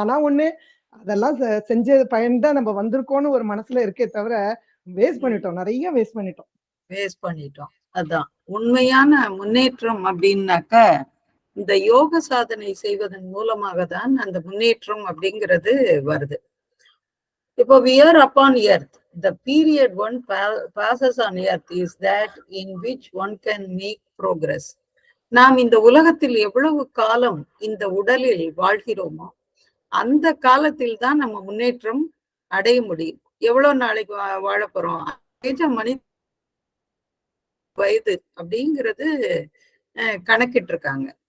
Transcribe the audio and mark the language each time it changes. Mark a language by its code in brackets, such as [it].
[ta] ஆனா ஒண்ணு, அதெல்லாம் செஞ்ச பயன்தான் நம்ம வந்திருக்கோம்னு ஒரு மனசுல இருக்கே தவிர வேஸ்ட் பண்ணிட்டோம், நிறைய வேஸ்ட் பண்ணிட்டோம். அதான் உண்மையான முன்னேற்றம் அப்படின்னாக்க இந்த யோக சாதனை செய்வதன் மூலமாக தான் அந்த முன்னேற்றம் அப்படிங்கிறது வருது. [en] இப்போ we are upon earth. The period one passes on earth is that in which one can make progress. [ta] நாம் இந்த உலகத்தில் எவ்வளவு காலம் இந்த உடலில் வாழ்கிறோமோ அந்த காலத்தில் தான் நம்ம முன்னேற்றம் அடைய முடியும். எவ்வளவு நாளைக்கு வாழ போறோம், மனித வயது அப்படிங்கிறது கணக்கிட்டு இருக்காங்க.